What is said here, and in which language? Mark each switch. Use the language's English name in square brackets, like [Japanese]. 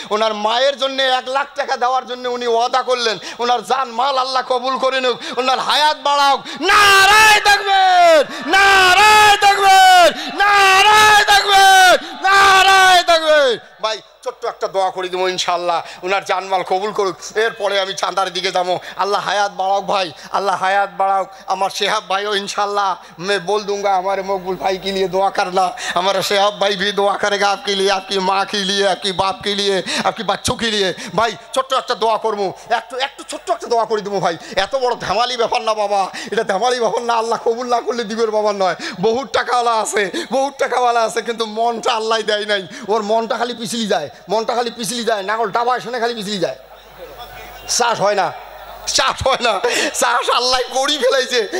[Bangla] ওনার মায়ের জন্য 1 লাখ টাকা দেওয়ার জন্য উনি ওয়াদা করলেন, ওনার জান মাল আল্লাহ কবুল করে নিক, ওনার হায়াত বাড়াও। নারায়ে তাকবীর, নারায়ে তাকবীর, নারায়ে তাকবীর, নারায়ে তাকবীর। ভাই ছোট্ট একটা দোয়া করে দেবো ইনশাল্লাহ, ওনার জানমাল কবুল করুক। এরপরে আমি চাঁদার দিকে যাবো। আল্লাহ হায়াত বাড়াও ভাই, আল্লাহ হায়াত বাড়াও। আমার [Hindi] शेहाब भाई इंशाल्लाह मैं बोल दूंगा हमारे मकबूल भाई के लिए दुआ करना। हमारा शेहाब भाई भी दुआ करेगा आपके लिए, आपकी माँ के लिए, आपकी बाप के लिए, आपकी बच्चों के लिए। [Bangla] भाई ছোট্ট একটা দোয়া করবো, একটু ছোট্ট একটা দোয়া করে দেবো ভাই। এত বড় ধামালি ব্যাপার না বাবা, এটা ধামালি ব্যাপার না, আল্লাহ কবুল না করলে দিবের ব্যাপার নয়। বহুত টাকাওয়ালা আছে, বহুত টাকাওয়ালা আছে, কিন্তু মনটা আল্লাহ দেয় নাই। ওর মনটা খালি পিছলি যায়, মনটা খালি পিছলি যায়, নাগল ডাবায় শুনে খালি পিছলি যায়, শ্বাস হয় না, শ্বাস হয় না, শ্বাস আল্লাহ করি ফেলাইছে।